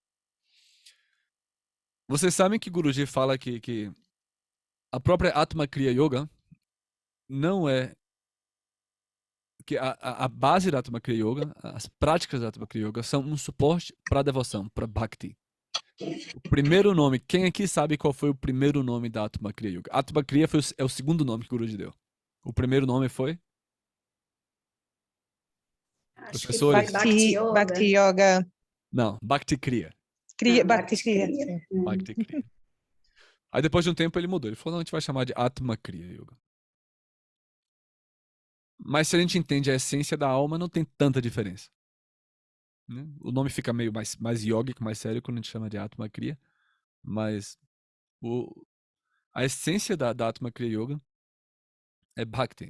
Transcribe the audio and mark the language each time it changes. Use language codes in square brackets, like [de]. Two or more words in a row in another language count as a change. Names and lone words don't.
[pt] Vocês sabem que Guruji fala que a própria Atma Kriya Yoga não é que a base da Atma Kriya Yoga, as práticas da Atma Kriya Yoga são um suporte para a devoção, para Bhakti. O primeiro nome, quem aqui sabe qual foi o primeiro nome da Atma Kriya Yoga? Atma Kriya é o segundo nome que Guruji deu. O primeiro nome foi? Acho que Professores? foi Bhakti Yoga. Bhakti Yoga. Não, Bhakti Kriya. Bhakti Kriya. Bhakti Kriya. Aí depois de um tempo ele mudou. Ele falou, não, a gente vai chamar de Atma Kriya Yoga. Mas se a gente entende a essência da alma, não tem tanta diferença. Né? O nome fica meio mais yogic, mais sério quando a gente chama de Atma Kriya. Mas a essência da Atma Kriya Yoga é Bhakti.